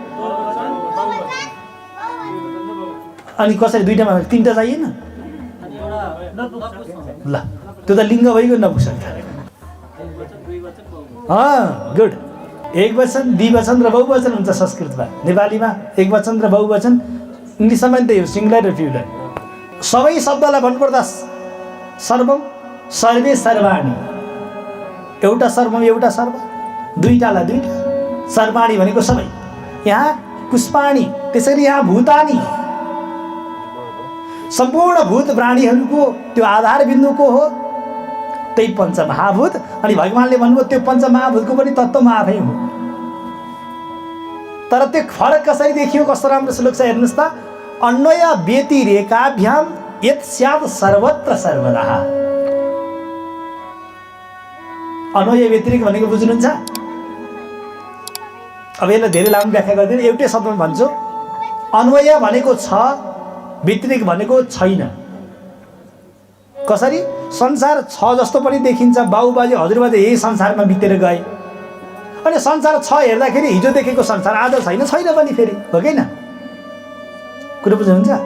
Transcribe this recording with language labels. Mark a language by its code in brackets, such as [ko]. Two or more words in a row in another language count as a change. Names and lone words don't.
[ne] अनि कसरी दुईटामा तीनटा चाहिएन ल त्यो त लिङ्ग भइगयो नपुंसक गुड एक वचन द्विवचन र बहुवचन हुन्छ संस्कृतमा नेपालीमा एक वचन र बहुवचन इङ्ग्लिसमा पनि त्यही हो सिङ्गुलर र प्लुरल सबै शब्दलाई भन्नुपर्दा [sa] सर्वम सर्वे सर्वाणी [ne] एउटा सर्वम एउटा सर्व दुईटालाई दुईटा सर्वाणी भनेको सबै यहाँ पुष्पाणी त्यसरी यहाँ भूतानी सम्पूर्ण भूत प्राणीहरूको त्यो आधार बिन्दुको हो त्यही पञ्चमहाभूत अनि भगवान्ले भन्नुभयो त्यो पञ्चमहाभूतको पनि तत्त्वमा आफै हो तर त्यो फरक कसरी देखियो कस्तो राम्रो श्लोक छ हेर्नुहोस् त [sa] अन्वय व्यतिरेकाभ्याम यत् स्यात् सर्वत्र सर्वदा [ne] अन्वय व्यतिरेक भनेको बुझ्नुहुन्छ अब यसलाई धेरै लामो व्याख्या गर्दैन एउटै शब्दमा भन्छु अन्वय भनेको छ व्यतिरेक भनेको छैन कसरी संसार छ जस्तो पनि देखिन्छ बाबुबाजे हजुरबाजे यही संसारमा बितेर गए अनि संसार छ हेर्दाखेरि हिजो देखेको संसार आज छैन पनि फेरि हो कि न कुरा बुझ्नुहुन्छ